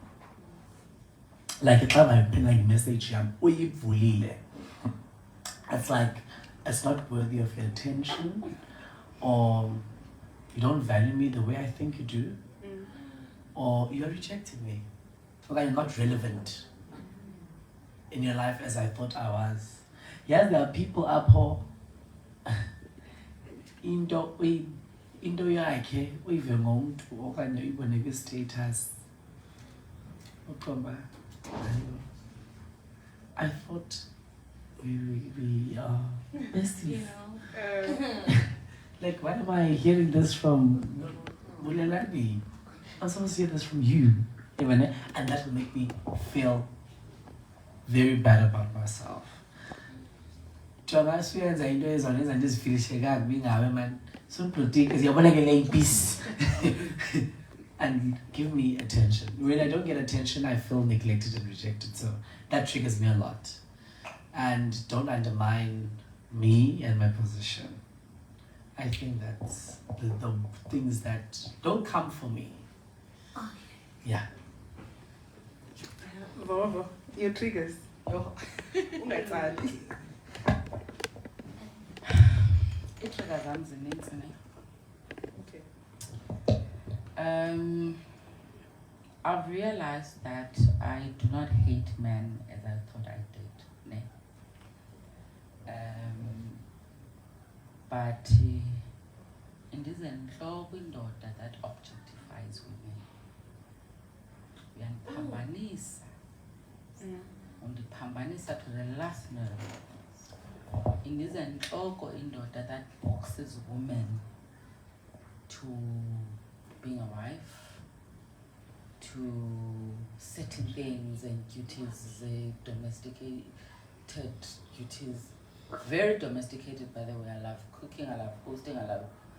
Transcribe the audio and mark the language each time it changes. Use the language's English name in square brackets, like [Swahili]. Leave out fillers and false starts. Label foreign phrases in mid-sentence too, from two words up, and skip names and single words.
[English] Like, if I'm a message, it's like, it's not worthy of your attention, or you don't value me the way I think you do, or you're rejecting me, or I'm not relevant in your life as I thought I was. Yes, there are people up here [Xhosa] into yakhe uyive ngomuntu okanye uyibone kwi-status uqomba. [English] I thought we are besties. Like, why am I hearing this from Bulelani, I'm supposed to hear this from you. And that will make me feel very bad about myself. [Xhosa] Jonga siyenza into ezona ezenza ndizifilishe kakubi ngawe man. Sundiprotect yabona ke le peace. [English] And give me attention. When I don't get attention, I feel neglected and rejected. So that triggers me a lot. And don't undermine me and my position. I think that's the things that don't come for me. Yeah. Vovo, your triggers. [Xhosa] Ungathandi. Itrigger zami zininzi ne. [English] Okay. I've realized that I do not hate men as I thought I did. Ne? But [Xhosa] indizenhloko indoda [English] that objectifies women. [Xhosa] Uyandiphambanisa. [English] Undiphambanisa to the last nerve. [Xhosa] Indizenhloko indoda [English] that boxes women to being a wife, to certain things and duties, domesticated duties. Very domesticated, by the way. I love cooking, I love hosting, I love.